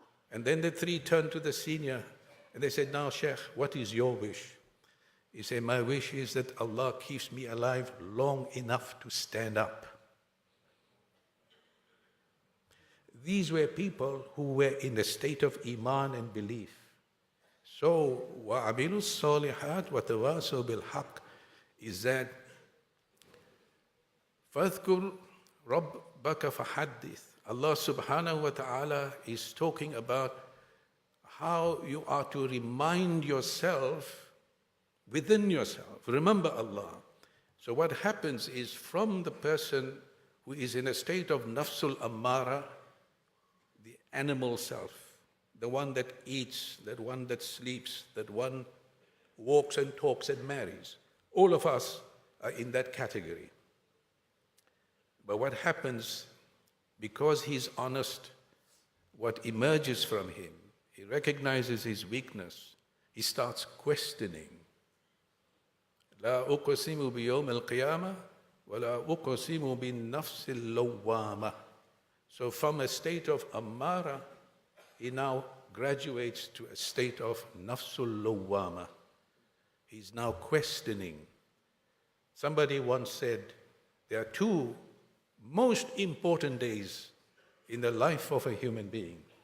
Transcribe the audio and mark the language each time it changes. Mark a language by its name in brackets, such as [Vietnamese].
[English] And then the three turned to the senior and they said, "Now, Sheikh, what is your wish?" He said, "My wish is that Allah keeps me alive long enough to stand up." These were people who were in a state of Iman and belief. So, [Arabic] وَعَمِلُوا الصَّالِحَاتِ وَتَوَاسَوْا بِالْحَقِّ [English] is that [Arabic] فَاذْكُرْ رَبَّكَ فَحَدِّثْ. [English] Allah subhanahu wa ta'ala is talking about how you are to remind yourself within yourself. Remember Allah. So what happens is from the person who is in a state of nafsul ammara, the animal self, the one that eats, that one that sleeps, that one walks and talks and marries. All of us are in that category. But what happens, because he's honest, what emerges from him, he recognizes his weakness, he starts questioning. [Arabic] لا أقسم بيوم القيامة ولا أقسم بالنفس اللوامة. [English] So from a state of ammara, he now graduates to a state of nafsul lawwama. He's now questioning. Somebody once said, there are two most important days in the life of a human being.